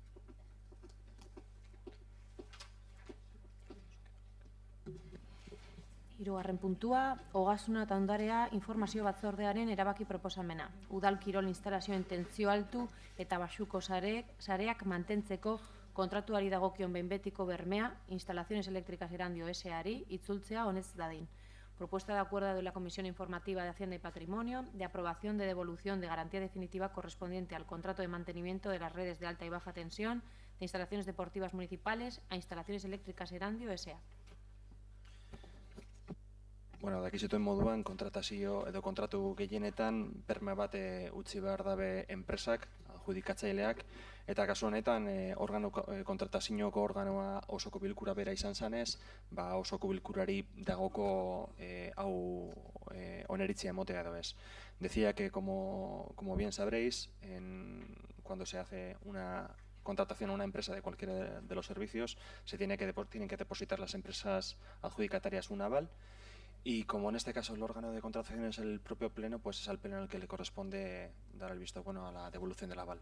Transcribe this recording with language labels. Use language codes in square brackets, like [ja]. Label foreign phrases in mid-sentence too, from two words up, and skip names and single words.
[eu] Hirugarren puntua, Ogasuna eta Ondarea informazio batzordearen erabaki proposamena. Udal kirol instalazioen tentzio altu eta baxuko sareak mantentzeko kontratuari dagokion behin betiko bermea, instalaciones eléctricas Erandio S.A.ari itzultzea honez dadin. [es] Propuesta de acuerdo de la Comisión Informativa de Hacienda y Patrimonio de aprobación de devolución de garantía definitiva correspondiente al contrato de mantenimiento de las redes de alta y baja tensión de instalaciones deportivas municipales a instalaciones eléctricas Erandio S.A. [eu] Bueno, dakizuten moduan, kontratazio edo kontratu gehienetan berme bat utzi behar dabe enpresak, adjudikatzaileak, eta kasu honetan kontratazioko organoa osoko bilkura bera izan zanez, osoko bilkurari dagoko hau oneritzia emotea edo ez. [es] Decía que, como bien sabréis, cuando se hace una contratación a una empresa de cualquiera de los servicios, tienen que depositar las empresas adjudicatarias un aval. Y como en este caso el órgano de contratación es el propio pleno, pues es al pleno al que le corresponde dar el visto bueno a la devolución del aval.